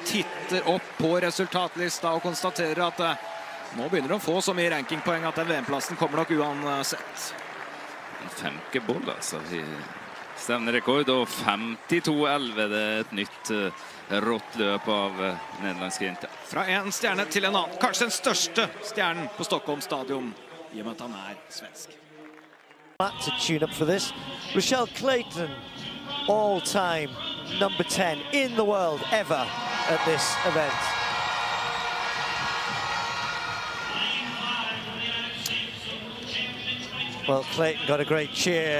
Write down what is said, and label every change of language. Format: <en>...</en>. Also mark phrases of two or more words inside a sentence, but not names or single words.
<no>Titter opp på resultatlista og konstaterer at nå begynner de å få så mye rankingpoeng at den VM-plassen kommer nok uansett. Femke Bol, altså. Stevnerekord og 52,11. Det er et nytt rått løp av nederlandske jenter. Fra en stjerne til en annen. Kanskje den største stjernen på Stockholm stadion, i og med at han er svensk.</no> <en>To tune up for this, Rochelle Clayton, all-time number 10 in the world ever at this event. Well, Clayton got a great cheer.</en>